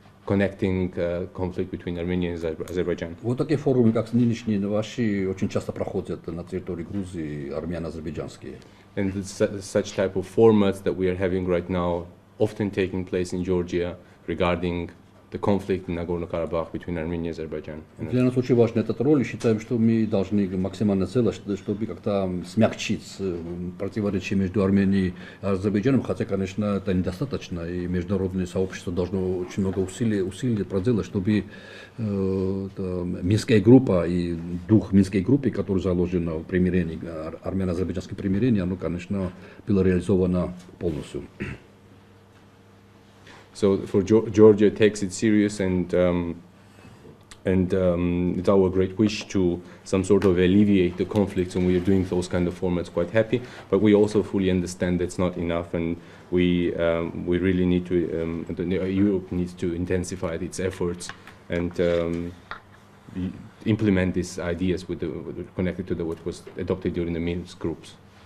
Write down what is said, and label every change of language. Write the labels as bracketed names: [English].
[English] connecting conflict between Armenia and Azerbaijan. [Russian] Вот такие форумы, как нынешние ваши, очень часто проходят на территории Грузии, армяно-азербайджанские. [English] And such type of formats that we are having right now often taking place in Georgia regarding the conflict in Nagorno-Karabakh between Armenia and Azerbaijan. [Russian] Для нас очень важна эта роль, и считаем, что мы должны максимально сделать, чтобы как-то смягчить противоречия между Арменией и Азербайджаном, хотя, конечно, это недостаточно, и международное сообщество должно очень много усилий проделать, чтобы Минская группа и дух Минской группы, который заложен в примирении, армяно-азербайджанском примирении, оно, конечно, было реализовано полностью. [English] So for Georgia takes it serious, and it's our great wish to some sort of alleviate the conflicts, and we are doing those kind of formats quite happy. But we also fully understand that's not enough, and we really need to Europe needs to intensify its efforts and implement these ideas connected to what was adopted during the Minsk groups.